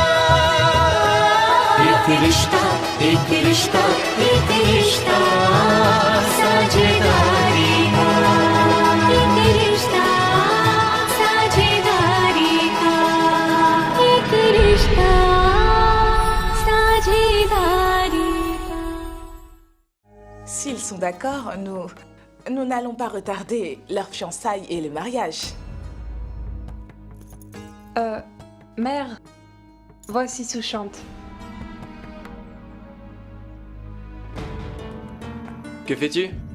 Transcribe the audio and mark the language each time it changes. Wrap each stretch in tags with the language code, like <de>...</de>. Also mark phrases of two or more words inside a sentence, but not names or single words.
<hi>एक रिश्ता एक रिश्ता एक रिश्ता साझेदारी का एक रिश्ता साझेदारी का एक रिश्ता साझेदारी का</hi> <fr>S'ils sont d'accord, nous n'allons pas retarder leur fiançailles et le mariage. Mère, voici Souchante. Que fais-tu?</fr>